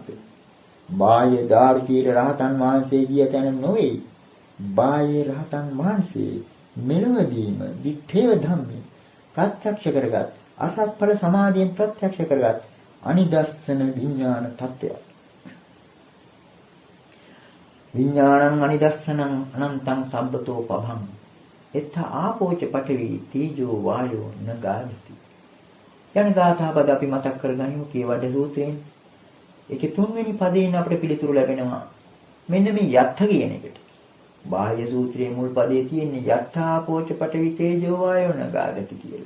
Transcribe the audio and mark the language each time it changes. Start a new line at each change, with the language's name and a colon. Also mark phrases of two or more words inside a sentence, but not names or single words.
Sinhala: බාහ්‍ය දාර්ශනික රහතන් වහන්සේ ගිය තැන නොවේ. බාහ්‍ය රහතන් වහන්සේ මෙලොවදීම
Pali: දිත්තේව ධම්මේ
Sinhala: ප්‍රත්‍යක්ෂ කරගත් අසත්ඵල සමාධියෙන් ප්‍රත්‍යක්ෂ කරගත් අනිදස්සන විඥාන තත්ත්වය.
Pali: විඥානං අනිදස්සනං අනන්තං සම්බතෝ පභං එත්ත ආපෝච පඨවි තීජෝ වායෝ නගාති.
Sinhala: යන ගාථාපද අපි මතක් කරගනිමු කේවඩ සූත්‍රයෙන්. ඒකේ 3 වෙනි පදයෙන් අපිට පිළිතුරු ලැබෙනවා. මෙන්න මේ යත්ථ කියන එකට. බාහ්‍ය සූත්‍රයේ මුල් පදයේ තියෙන්නේ
Pali: යත්ථාපෝච පඨවි තේජෝ වායෝ නගාති
Sinhala: කියලා.